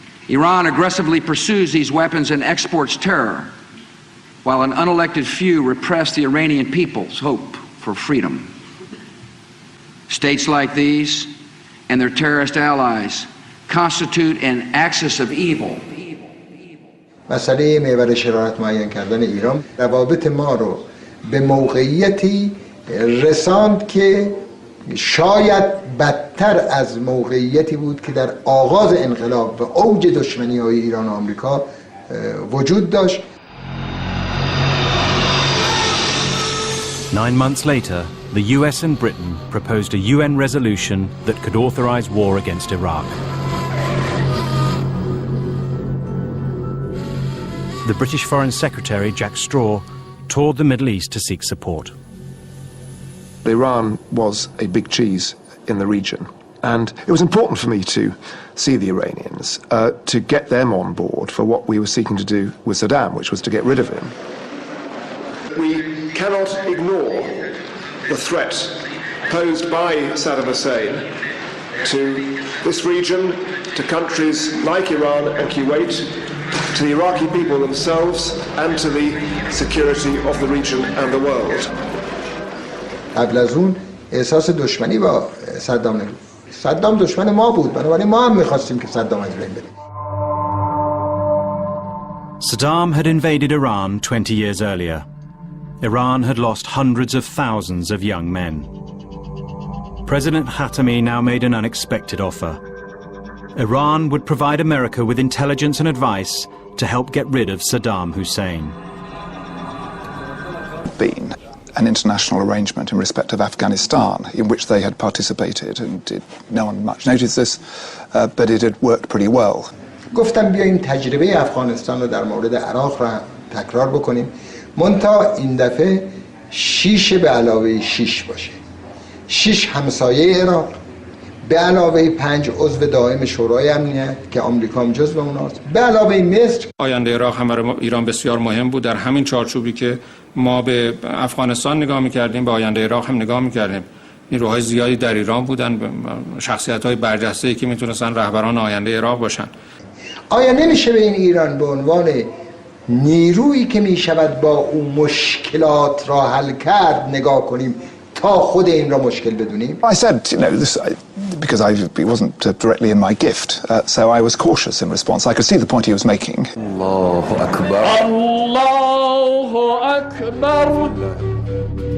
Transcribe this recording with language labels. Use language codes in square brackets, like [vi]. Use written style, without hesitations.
[en] Iran aggressively pursues these weapons and exports terror, while an unelected few repress the Iranian people's hope for freedom. States like these and their terrorist allies constitute an axis of evil [fa] مسئله محور شرارت معین کردن ایران روابط ما رو به موقعیتی رساند که شاید بدتر از موقعیتی بود که در آغاز انقلاب و اوج دشمنی‌های ایران و آمریکا وجود داشت. [en] 9 months later, the US and Britain proposed a UN resolution that could authorize war against Iraq. The British Foreign Secretary, Jack Straw, toured the Middle East to seek support. Iran was a big cheese in the region, and it was important for me to see the Iranians, to get them on board for what we were seeking to do with Saddam, which was to get rid of him. We cannot ignore the threat posed by Saddam Hussein to this region, to countries like Iran and Kuwait, to the Iraqi people themselves, and to the security of the region and the world. [fa] قبل از اون احساس دشمنی با صدام نبود. صدام دشمن ما بود، بنابراین ما هم می‌خواستیم که صدام از بین بره. [en] Saddam had invaded Iran 20 years earlier. Iran had lost hundreds of thousands of young men. President Khatami now made an unexpected offer. Iran would provide America with intelligence and advice to help get rid of Saddam Hussein. Been an international arrangement in respect of Afghanistan in which they had participated, and no one much noticed this, but it had worked pretty well. [fa] گفتم بیایم تجربه افغانستان رو در مورد عراق را تکرار بکنیم. منتها این دفعه 6 به علاوه 6 باشه. 6 همسایه عراق به علاوه 5 عضو دائم شورای امنیت که آمریکا هم جزو اوناست، به علاوه مصر. آینده عراق هم برای ایران بسیار مهم بود. در همین چارچوبی که ما به افغانستان نگاه می‌کردیم، به آینده عراق هم نگاه می‌کردیم. نیروهای زیادی در ایران بودن، شخصیت‌های برجسته‌ای که میتونستن رهبران آینده عراق باشن. آیا نمیشه به این ایران به عنوان نیرویی که میشود با اون مشکلات را حل کرد نگاه کنیم تا خود این را مشکل بدونیم؟ [en] I said, this, because it wasn't directly in my gift, so I was cautious in response. I could see the point he was making. [ar] Allahu Akbar. Allahu Akbar.